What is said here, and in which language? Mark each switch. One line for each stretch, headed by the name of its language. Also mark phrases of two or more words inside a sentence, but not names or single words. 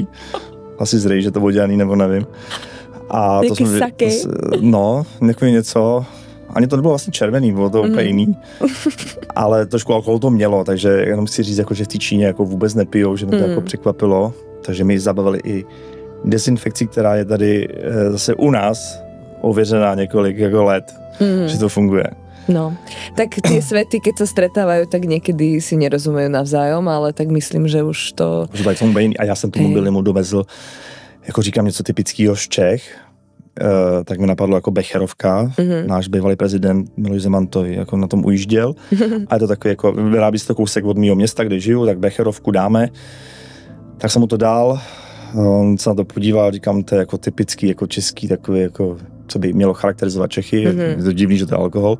Czech: Asi zrej, že to bylo dělaný, nebo nevím. A to jsme, něco, ani to nebylo vlastně červený, bylo to úplně jiný. Ale trošku alkohol to mělo, takže jenom chci říct, jako, že v té Číně jako vůbec nepijou, že mě to jako překvapilo. Takže mi zabavili i dezinfekci, která je tady zase u nás ověřená několik jako let, že to funguje. No,
Slovak: tak tie svety, keď sa stretávajú, tak niekedy si nerozumejú navzájom, ale tak myslím, že už to...
Czech: A já jsem tomu mobilimu dovezl, jako říkám něco typického z Čech, tak mi napadlo jako Becherovka, náš bývalý prezident Miloš Zeman to jako na tom ujížděl a je to takový jako, vyrábí se to kousek od mýho města, kde žiju, tak Becherovku dáme, tak jsem mu to dal, on se na to podíval, říkám, to je jako typický, jako český, takový jako co by mělo charakterizovat Čechy, je to divný, že to je alkohol.